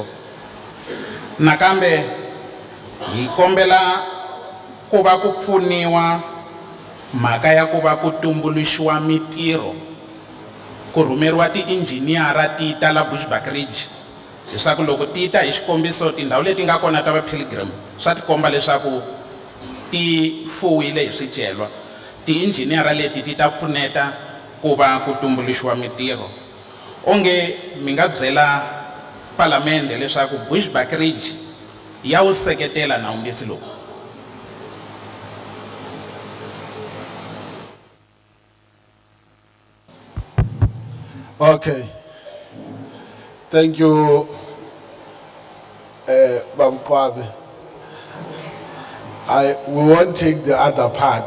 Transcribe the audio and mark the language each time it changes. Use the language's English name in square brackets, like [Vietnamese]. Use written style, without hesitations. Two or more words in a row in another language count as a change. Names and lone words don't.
[Tsonga] Nakambe hi kombela ku va ku pfuniwa mhaka ya ku va ku tumbuluxiwa mitirho, ku rhumeriwa tiinjiniyara ti ta la Bushbuckridge leswaku loko ti ta hi xikombiso tindhawu leti nga kona ta va pilgrim swa tikomba leswaku ti fuwile hi swicelwa. Tiinjiniyara leti ti ta pfuneta ku va ku tumbuluxiwa mitirho. Onge mi nga byela palamende leswaku Bushbuckridge ya wu seketela nawumbisi lowu. [English] Okay. Thank you, Babu Kwabe. We won't take the other part.